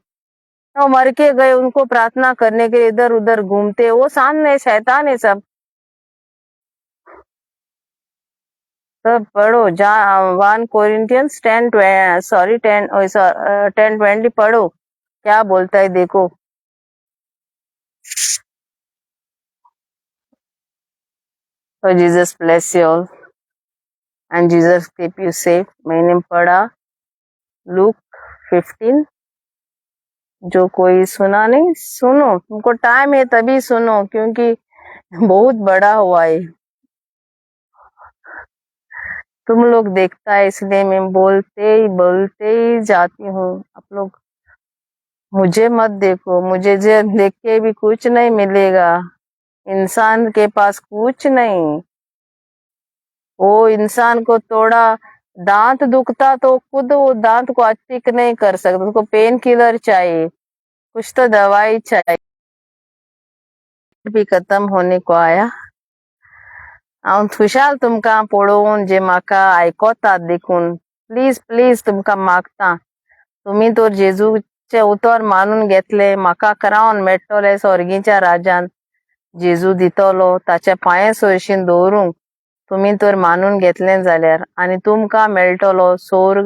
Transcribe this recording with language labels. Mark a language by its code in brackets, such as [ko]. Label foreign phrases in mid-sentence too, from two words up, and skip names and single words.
[hi] वो मर के गए, उनको प्रार्थना करने के इधर उधर घूमते, वो शांत नहीं, शैतान है सब. सब पढ़ो. 1 कोरिंथियंस 10:20 पढ़ो, क्या बोलता है देखो. [en] So Jesus bless you all and Jesus keep you safe. [hi] मैंने पढ़ा लूक 15. जो कोई सुना नहीं, सुनो. तुमको टाइम है तभी सुनो, क्योंकि बहुत बड़ा हुआ है. तुम लोग देखता है इसलिए मैं बोलते ही जाती हूँ. आप लोग मुझे मत देखो. मुझे देख के भी कुछ नहीं मिलेगा. इंसान के पास कुछ नहीं. वो इंसान को थोड़ा दांत दुखता तो खुद वो दांत को ठीक नहीं कर सकता. उसको [en] pain killer [hi] चाहिए, कुछ तो दवाई चाहिए. भी खत्म होने को आया. [kok] हांव खुशाल तुमकां पळोवन जे म्हाका आयकोतात देखून. प्लीज तुमकां मागता, तुमी तर जेजूचे उतर मानून घेतले, म्हाका क्रावन मेळटले स्वर्गीच्या राज्यान. जेजू दितलो ताच्या पांये सरशीन दवरूंक तुमी तर मानून घेतलें जाल्यार, आनी तुमकां मेळटलो स्वर्ग.